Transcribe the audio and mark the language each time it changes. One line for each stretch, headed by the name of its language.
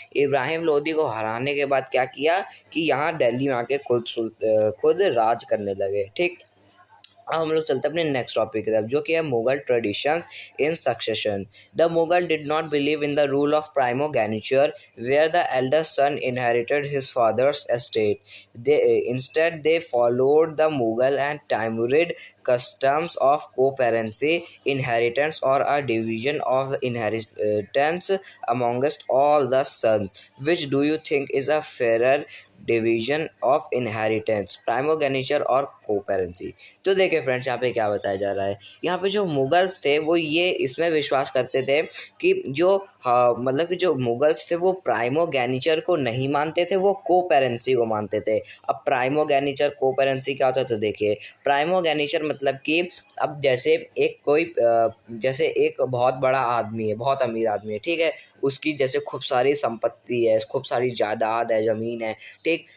Hindi: इब्राहिम लोधी को हराने के बाद क्या किया कि यहाँ दिल्ली में आके खुद राज करने लगे। ठीक, अब हम लोग चलते हैं अपने नेक्स्ट टॉपिक की तरफ, जो कि है Mughal traditions in succession.
English: The Mughal did not believe in the rule of primogeniture where the elder son inherited his father's estate. they Instead they followed the Mughal and Timurid customs of co-parency, inheritance, or a division of the inheritance amongst all the sons. Which do you think is a fairer division of inheritance, primogeniture और coparcenary?
Hindi: तो देखिए friends, यहाँ पे क्या बताया जा रहा है, यहाँ पे जो मुगल्स थे वो ये इसमें विश्वास करते थे कि जो मतलब कि जो मुगल्स थे वो प्राइमोगेनिचर को नहीं मानते थे, वो कोपेरेंसी को मानते थे। अब प्राइमोगेनिचर कोपेरेंसी क्या होता है, तो देखिए प्राइमोगेनिचर मतलब कि अब जैसे एक कोई जैसे एक बहुत बड़ा आदमी है, बहुत अमीर आदमी है, ठीक है, उसकी जैसे खूब सारी संपत्ति है, खूब सारी जायदाद है, ज़मीन है, ठीक।